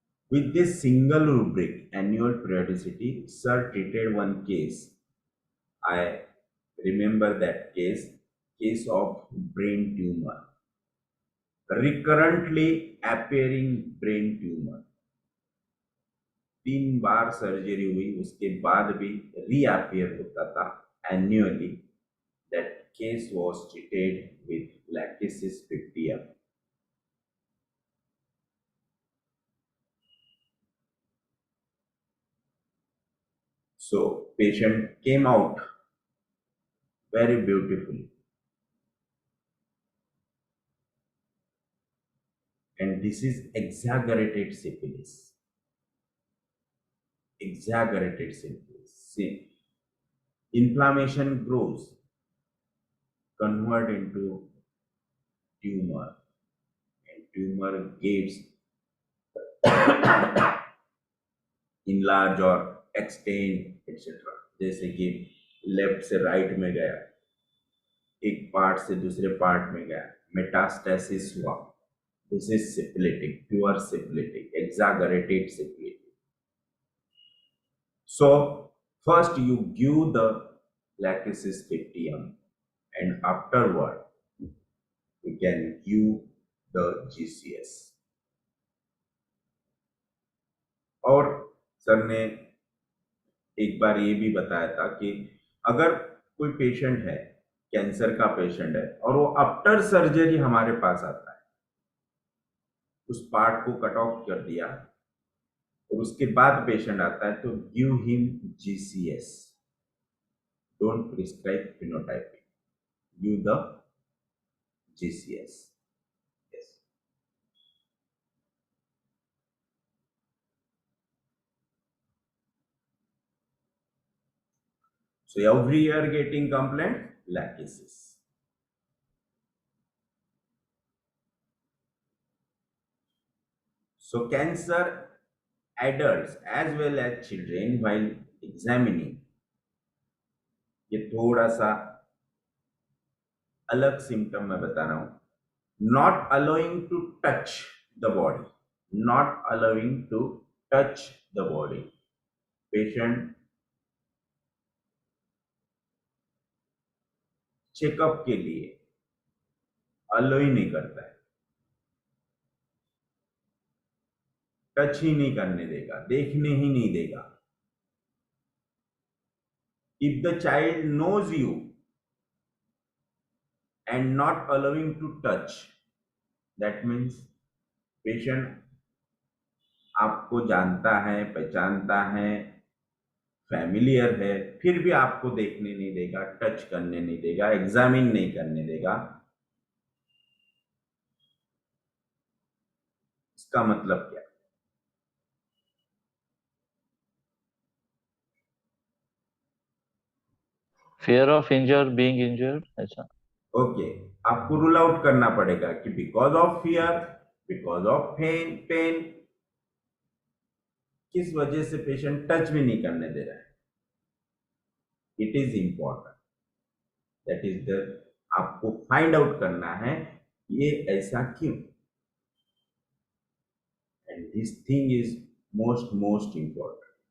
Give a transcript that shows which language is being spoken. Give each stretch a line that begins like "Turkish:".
English: With this single rubric, annual periodicity, sir treated one case. I remember that case of brain tumor, recurrently appearing brain tumor.
Hindi: 3 bar surgery हुई, उसके बाद भी reappear होता था annually.
English: That case was treated with Lachesis 50M. So patient came out very beautifully, and this is exaggerated syphilis. Exaggerated syphilis. See, inflammation grows, convert into tumor, and tumor gets enlarge or extend etc.
Hindi: जैसे कि left से right में गया, एक part से दूसरे part में गया, मेटास्टेसिस हुआ.
English: This is syphilitic, pure syphilitic, exaggerated syphilis. So first you give the Lachesis 50M, and afterward you can give the GCS.
Hindi: और सर ने एक बार ये भी बताया था कि अगर कोई पेशेंट है, कैंसर का पेशेंट है, और वो आफ्टर सर्जरी हमारे पास आता है, उस पार्ट को कट ऑफ कर दिया और उसके बाद पेशेंट आता है, तो
English: Give him GCS. Don't prescribe phenotyping, give the GCS. Yes. So every year getting complaint, Lachesis. So cancer adults as well as children while examining,
Hindi: ये थोड़ा सा अलग सिम्टम मैं बता रहा हूं.
English: Not allowing to touch the body, not allowing to touch the body.
Hindi: Patient checkup के लिए अलो ही नहीं करता है, टच ही नहीं करने देगा, देखने ही नहीं देगा.
English: If the child knows you and not allowing to touch, that means patient
Hindi: आपको जानता है, पहचानता है, फैमिलियर है, फिर भी आपको देखने नहीं देगा, टच करने नहीं देगा, एग्जामिन नहीं करने देगा. इसका मतलब क्या?
English: Fear of being injured, ऐसा.
Hindi: ओके, आपको रूल आउट करना पड़ेगा कि
English: Because of fear, because of pain.
Hindi: किस वजह से पेशेंट टच भी नहीं करने दे रहा है,
English: it is important,
Hindi: that is the, आपको फाइंड आउट करना है ये ऐसा क्यों,
English: And this thing is most important.